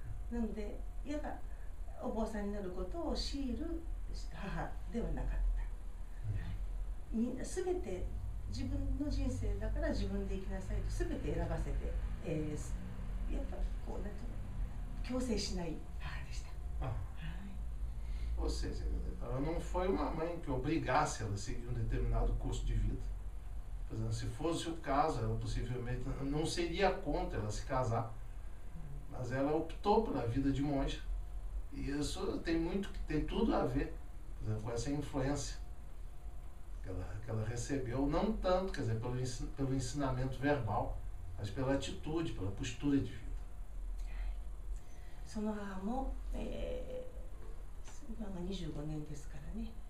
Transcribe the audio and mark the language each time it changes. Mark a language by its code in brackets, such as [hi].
[ja] なので、いわばお坊さんになることを強いる母ではなかった。みんなすべて自分の人生だから自分で生きなさいとすべて選ばせて、やっぱこうなんていうの、強制しない母でした。 [pt] Ou seja, ela não foi uma mãe que obrigasse ela a seguir um determinado curso de vida. Por exemplo, se fosse o caso, ela possivelmente não seria contra ela se casar, mas ela optou pela vida de monja. E isso tem tudo a ver, por exemplo, com essa influência que ela recebeu, não tanto, quer dizer, pelo ensinamento verbal, mas pela atitude, pela postura de vida. [ja] その母も、今が25年ですからね。